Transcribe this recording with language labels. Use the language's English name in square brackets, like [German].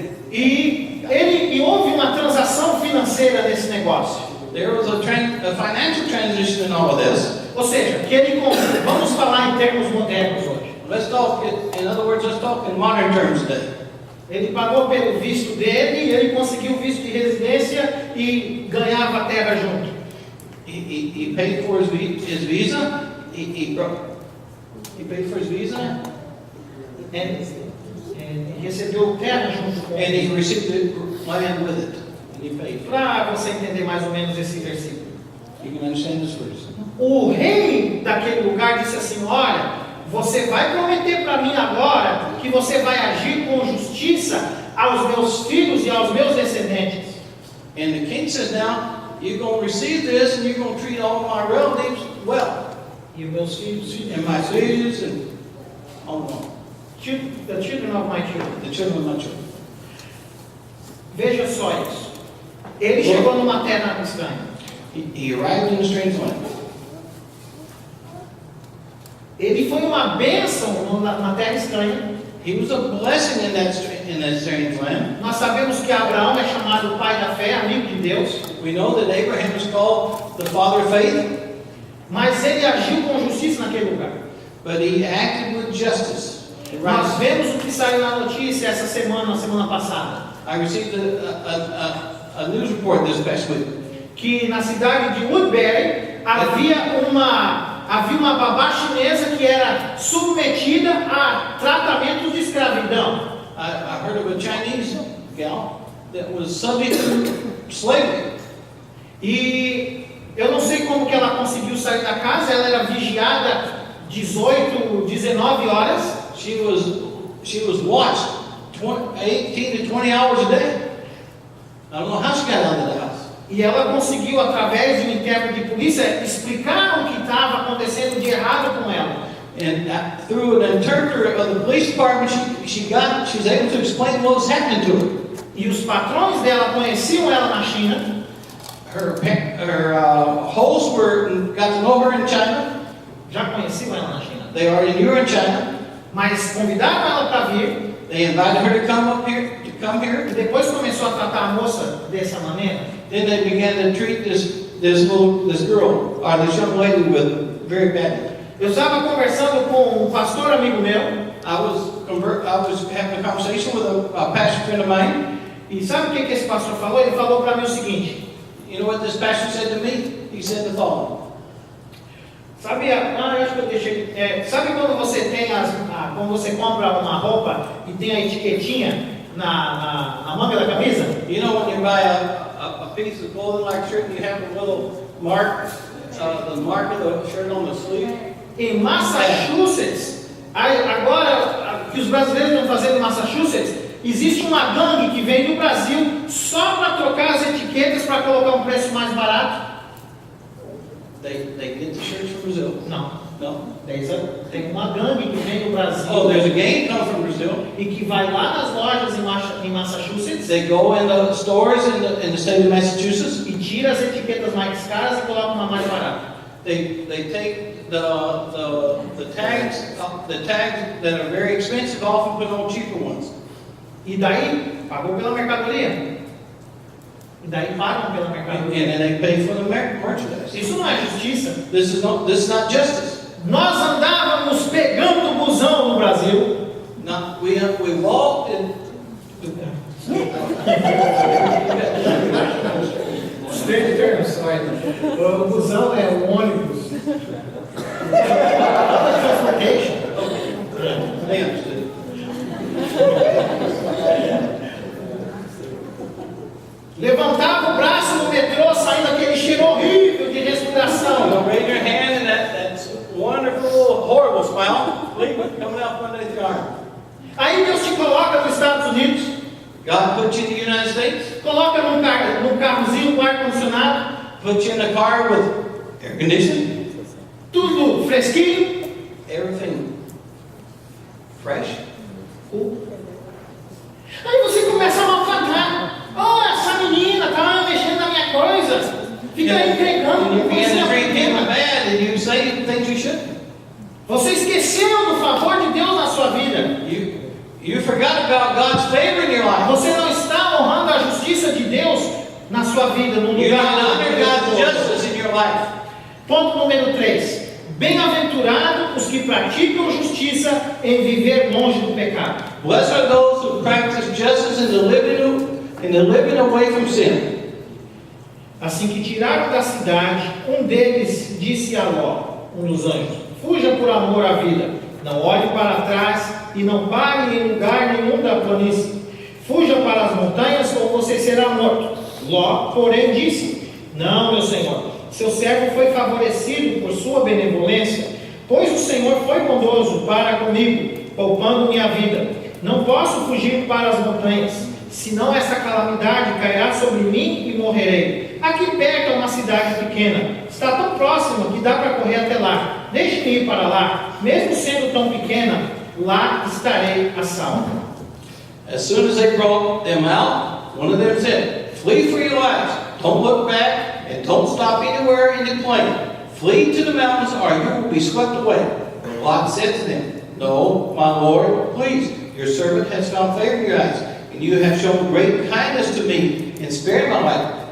[Portuguese] E houve uma transação financeira nesse negócio. [English] There was a financial transition in all of this. [Portuguese] Ou seja, que ele comprou. Vamos falar em termos modernos hoje. [English] Let's talk in modern terms today. [Portuguese] Ele pagou pelo visto dele, ele conseguiu o visto de residência e ganhava a terra junto. [English] He paid for his visa. He paid for his visa. [Portuguese] E recebeu terra junto com [English] And [Portuguese] ele. [English] he received the land with it. And he paid. [Portuguese] Para você entender mais ou menos esse versículo. [English] You can understand this verse. [Portuguese] O rei daquele lugar disse assim: olha, você vai prometer para mim agora que você vai agir com justiça aos meus filhos e aos meus descendentes. [English] And the king says, now you're going to receive this and you're going to treat all my relatives well. [Portuguese] E meus filhos, [English] And my filhos and all of them. the children of my children. The children of my children. [Portuguese] Veja só isso. Ele chegou numa terra estranha. [English] He arrived in a strange land. [Portuguese] Ele foi uma bênção na terra estranha. [English] He was a blessing in that strange land. [Portuguese] Nós sabemos que Abraão é chamado pai da fé, amigo de Deus. [English] We know that Abraham is called the father of faith. [Portuguese] Mas ele agiu com justiça naquele lugar. [English] But he acted with justice. [Portuguese] Nós vemos o que saiu na notícia essa semana, na semana passada. [English] I received a news report this past week. [Portuguese] Que na cidade de Woodbury havia uma babá chinesa que era submetida a tratamentos de escravidão. [English] I heard of a Chinese gal that was subject to slavery. [Portuguese] E eu não sei como que ela conseguiu sair da casa, ela era vigiada 18, 19 horas. [English] She was watched 18 to 20 hours a day. I don't know how she got out of the house. [Portuguese] E ela conseguiu, através de um interno de polícia, explicar o que estava acontecendo de errado com ela. [English] And through an interpreter of the police department, she was able to explain what was happening to her. [Portuguese] E os patrões dela conheciam ela na China. [English] Her hosts got to know her in China. [Portuguese] Já conheciam ela na China. [English] They already knew her in China. [Portuguese] Mas convidaram ela para vir. [English] They invited her to come up here, [Portuguese] E depois começou a tratar a moça dessa maneira. [English] Then they began to treat this girl, or this young lady, with very badly. [Portuguese] Eu estava conversando com um pastor amigo meu. [English] I was having a conversation with a pastor friend of mine. [Portuguese] E sabe o que esse pastor falou? Ele falou para mim o seguinte. [English] You know what this pastor said to me? He said the following. [Portuguese] Sabe, eu acho que eu deixei. Sabe quando você tem quando você compra uma roupa e tem a etiquetinha na manga da camisa? [English] You know when you buy a piece of clothing like shirt and you have a little mark, the mark of the shirt on the sleeve? [Portuguese] Em Massachusetts, agora que os brasileiros estão fazendo em Massachusetts, existe uma gangue que vem do Brasil só para trocar as etiquetas para colocar um preço mais barato. [English] They get the shirts from Brazil. [Portuguese] Não. [English] No. [Portuguese] Tem uma gangue que vem do Brasil. [English] Oh, there's a gang come from Brazil. [Portuguese] E que vai lá nas lojas em Massachusetts. [English] They go in the stores in the state of Massachusetts. [Portuguese] E tira as etiquetas mais caras e coloca uma mais barata. [English] They take the tags that are very expensive off and put on cheaper ones. [Portuguese] E daí pagou pela mercadoria. E daí pagam pela mercadoria. [English] And then they pay for the merchandise. [Portuguese] Isso não é justiça. [English] This is not justice. [Portuguese] Nós andávamos pegando o busão no Brasil. [English] We walked and Straight terms, [Portuguese] o busão é o ônibus. [English] Transportation. they understood. [Portuguese] Levantava o braço no metrô, saindo aquele cheiro horrível de respiração. [English] So raise your hand and that wonderful, horrible smile coming out from underneath your arm. [Portuguese] Aí Deus te coloca nos Estados Unidos, [English] God put you in the United States, [Portuguese] coloca num carrozinho com ar-condicionado, [English] put you in a car with air conditioning, [Portuguese] tudo fresquinho. [English] everything fresh. [Portuguese] Aí você começa a maltratar. Oh, essa menina tá mexendo na minha coisa. Fica aí entregando. [English] You begin to treat people bad and you say things you shouldn't. [Portuguese] Você esqueceu do favor de Deus na sua vida. [English] You forgot about God's favor in your life. [Portuguese] Você não está honrando a justiça de Deus na sua vida, no [English] You're [Portuguese] lugar [English] not [Portuguese] onde [English] under [Portuguese] Deus [English] God's [Portuguese] colocou. [English] justice in your life. [Portuguese] Ponto número 3. Bem-aventurados os que praticam justiça em viver longe do pecado. Blessed are those who practice justice in the living away from sin. Assim que tiraram da cidade, um deles disse a Ló, um dos anjos: fuja por amor à vida, não olhe para trás e não pare em lugar nenhum da planície. Fuja para as montanhas ou você será morto. Ló, porém, disse: não, meu senhor, seu servo foi favorecido por sua benevolência, pois o Senhor foi bondoso para comigo, poupando minha vida. Não posso fugir para as montanhas, senão essa calamidade cairá sobre mim e morrerei. Aqui perto é uma cidade pequena, está tão próxima que dá para correr até lá. Deixe-me ir para lá, mesmo sendo tão pequena, lá estarei a salvo. [English] As soon as they brought them out, one of them said, flee for your lives. Don't look back and don't stop anywhere in the plain. Flee to the mountains or you will be swept away. Lot said to them, no, my Lord, please, your servant has found favor in your eyes, and you have shown great kindness to me and spared my life.